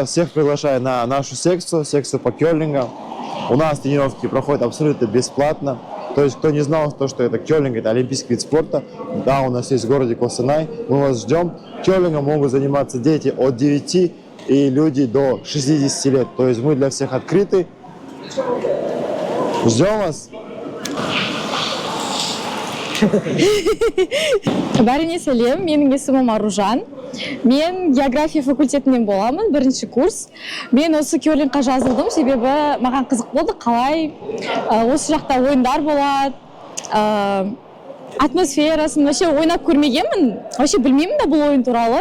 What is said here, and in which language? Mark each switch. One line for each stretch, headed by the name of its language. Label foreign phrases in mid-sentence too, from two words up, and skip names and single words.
Russian: Всех приглашаю на нашу секцию по керлингу. У нас тренировки проходят абсолютно бесплатно. То есть, кто не знал, что это керлинг, это олимпийский вид спорта. Да, у нас есть в городе Костанай. Мы вас ждем. Керлингом могут заниматься дети от 9 и люди до 60 лет. То есть, мы для всех открыты. Ждем вас.
Kazakh: Бәріне сәлем, менің есімім Аружан. Мен география факультетінен боламын, 1-ші курс. Мен осы керлингқа жазылдым, себебі маған қызық болды, қалай осы жақта ойындар болады, атмосферасын вообще ойнап көрмегенмін, вообще білмеймін да бұл ойын туралы.